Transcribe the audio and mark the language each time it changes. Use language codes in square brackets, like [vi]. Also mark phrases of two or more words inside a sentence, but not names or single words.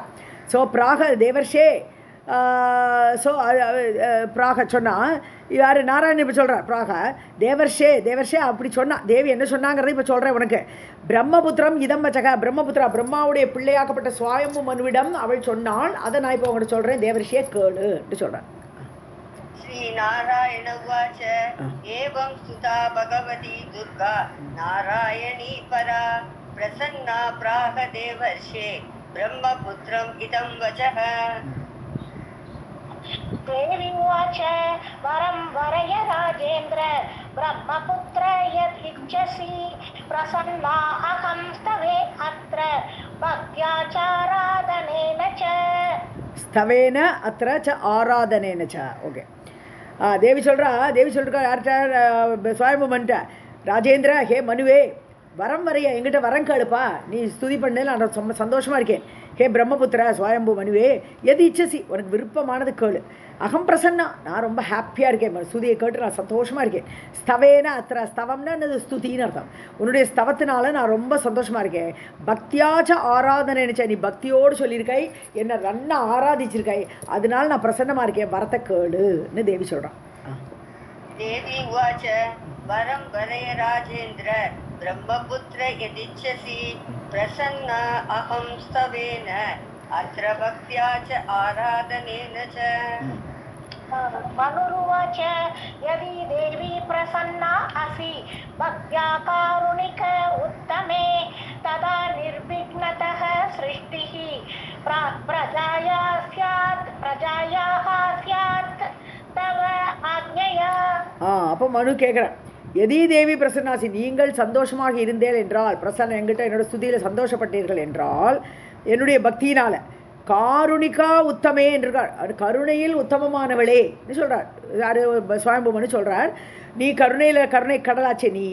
[ta] ஸோ தேவர்ஷே. ஸோ பிராக சொன்னால் யார்? நாராயணன் இப்போ சொல்கிறார். தேவர்ஷே அப்படி சொன்னா. தேவி என்ன சொன்னாங்கிறத இப்போ சொல்கிறேன் உனக்கு. [sa] ब्रह्मपुत्रम् इदं वचः, [ta] பிரம்மாவுடைய பிள்ளையாக்கப்பட்ட ஸ்வயம்பு மனுவிடம் அவள் சொன்னாள். அதை நான் இப்போ உங்கள்கிட்ட சொல்கிறேன். தேவர்ஷியே கேளுன்னு சொல்கிறேன். [sa] श्री नारायण उवाच एवं स्तुता भगवती दुर्गा नारायणी परा प्रसन्ना प्राह देवर्षे ब्रह्मपुत्रम् इदं वचः। देवी उवाच वरं वरय राजेन्द्र ब्रह्मपुत्र यदिच्छसि प्रसन्ना अहं स्तवे अत्र भक्त्याचाराधनेन च. स्तवेन अत्र च आराधनेन च. ஓகே. [ta] தேவி சொல்கிறா யார்கிட்ட? சுவாயம்புமன்ட்ட, ராஜேந்திர, ஹே மனுவே, [sa] वरं वरय [ta] என்கிட்ட வரம் கேளுப்பா, நீ ஸ்துதி பண்ணு, நான் ரொம்ப சந்தோஷமாக இருக்கேன். ஹே பிரம்மபுத்திர சுவயம்பு மனுவே, [sa] यद् इच्छसि, [ta] உனக்கு விருப்பமானது கேளு. [sa] अहं प्रसन्ना, [ta] நான் ரொம்ப ஹாப்பியாக இருக்கேன், ஸ்துதியை கேட்டு நான் சந்தோஷமாக இருக்கேன். [sa] स्तवेन अत्र, [ta] ஸ்தவம்னா என்னது? ஸ்துதின்னு அர்த்தம். உன்னுடைய ஸ்தவத்தினால நான் ரொம்ப சந்தோஷமாக இருக்கேன். பக்தியாச்ச ஆராதனை நினைச்ச, நீ பக்தியோடு சொல்லியிருக்காய், என்னை நல்லா ஆராதிச்சிருக்காய், அதனால நான் பிரசன்னமாக இருக்கேன், வரத்தை கேளுன்னு தேவி சொல்கிறான். [sa] देवी उवाच वरं वरय राजेन्द्र ब्रह्मपुत्र यदिच्छसि प्रसन्ना अहं स्तवेन अत्र भक्त्या च आराधनेन च। मनुरुवाच यदि देवी प्रसन्ना असि भक्त्या कारुणिक उत्तमे तदा निर्विघ्नतः सृष्टिः प्रजायाः स्यात् तव आज्ञया. [ta] அப்போ மனு கேட்குறேன், [sa] यदि देवी प्रसन्नासि, [ta] நீங்கள் சந்தோஷமாக இருந்தேன் என்றால், பிரசன்ன என்கிட்ட என்னோட ஸ்துதியில் சந்தோஷப்பட்டீர்கள் என்றால், என்னுடைய பக்தியினால, [sa] कारुणिका उत्तमे [ta] என்றார், அது கருணையில் உத்தமமானவளே சொல்கிறார். யார்? சுவயம்புமனு சொல்கிறார். நீ கருணை கடலாச்சே நீ.